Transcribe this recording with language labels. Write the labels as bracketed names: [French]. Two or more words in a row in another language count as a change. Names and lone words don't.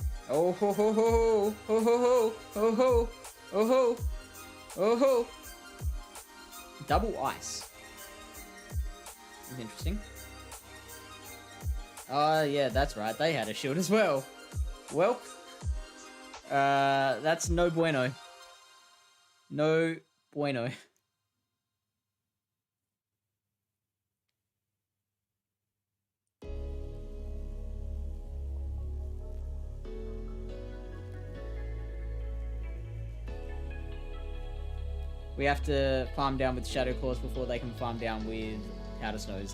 [English] Oh ho ho ho ho ho ho ho ho ho ho ho ho. Double ice. This is interesting. Yeah, that's right. They had a shield as well. Well, that's [Spanish] no bueno. No bueno. [English] We have to farm down with Shadow Claws before they can farm down with Powder Snows.